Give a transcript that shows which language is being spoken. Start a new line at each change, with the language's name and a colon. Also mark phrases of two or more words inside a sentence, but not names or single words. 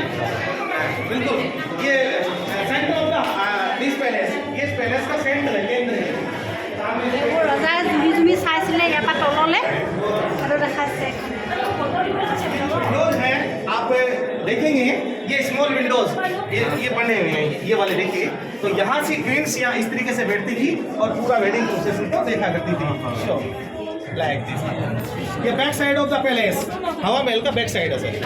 Hindi: बिल्कुल, ये
English: centre of the this palace,
Hindi: ये पैलेस का सेंटर है, केंद्र है।
Assamese: এইবোৰ ৰজাই জুমি জুমি চাইছিলে ইয়াৰ পৰা তললৈ আৰু দেখাইছে।
Hindi: विंडोज है, आप देखेंगे ये
English: small windows,
Hindi: ये बने हुए हैं, ये वाले देखिए। तो यहाँ से क्वींस यहाँ इस तरीके से बैठती थी और पूरा
English: wedding process
Hindi: को देखा करती थी।
English: like this,
Hindi: ये
English: back side of the palace,
Hindi: हवा महल का
English: back side
Hindi: है सर।